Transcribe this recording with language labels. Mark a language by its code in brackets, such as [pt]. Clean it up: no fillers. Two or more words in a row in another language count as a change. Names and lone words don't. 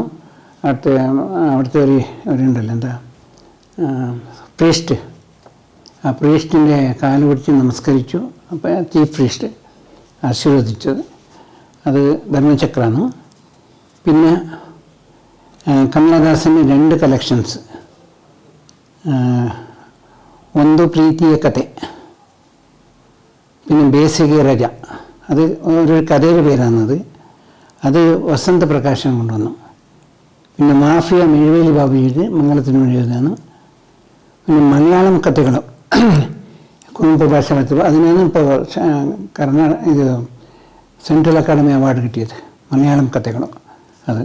[ml] അവിടുത്തെ ഒരുണ്ടല്ലോ എന്താ പ്രീസ്റ്റ്, ആ പ്രീസ്റ്റിൻ്റെ കാല് പിടിച്ച് നമസ്കരിച്ചു. അപ്പോൾ [en] chief priest [ml] ആശീർവദിച്ചത് അത് ധർമ്മചക്രമാണ്. പിന്നെ കമലദാസിൻ്റെ 2 കളക്ഷൻസ്, ಒಂದು ಪ್ರೀತಿಯ ಕತೆ, പിന്നെ ബേസിക രജ, അത് ഒരു കഥയുടെ പേരാണത്. അത് വസന്ത പ്രകാശൻ കൊണ്ടുവന്നു. പിന്നെ മാഫിയ മെഴുവേലി ബാബുജിയുടെ മംഗളത്തിന് വേണ്ടി എഴുതുന്നതാണ്. പിന്നെ മലയാളം കഥകളും കുറുമ്പ് ഭാഷ പറ്റുമ്പോൾ അതിനാണ് ഇപ്പോൾ ഇത് [en] central academy award [ml] കിട്ടിയത്, മലയാളം കഥകളും അത്.